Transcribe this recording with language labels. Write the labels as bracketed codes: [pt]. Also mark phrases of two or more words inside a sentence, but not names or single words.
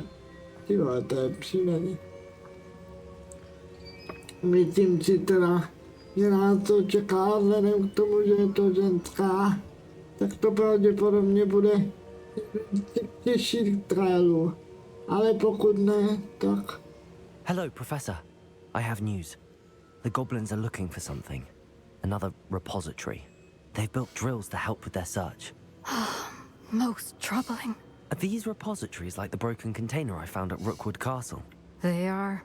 [cs] Tyhle, to je příjmení. Myslím si teda, že nás to čeká, vzhledem k tomu, že je to ženská, tak to pravděpodobně bude těžší trialu. Ale pokud ne, tak... [en] Hello, Professor. I have news. The goblins are looking for something. Another repository. They've built drills to help with their search. Most troubling. Are these repositories like the broken container I found at Rookwood Castle? They are.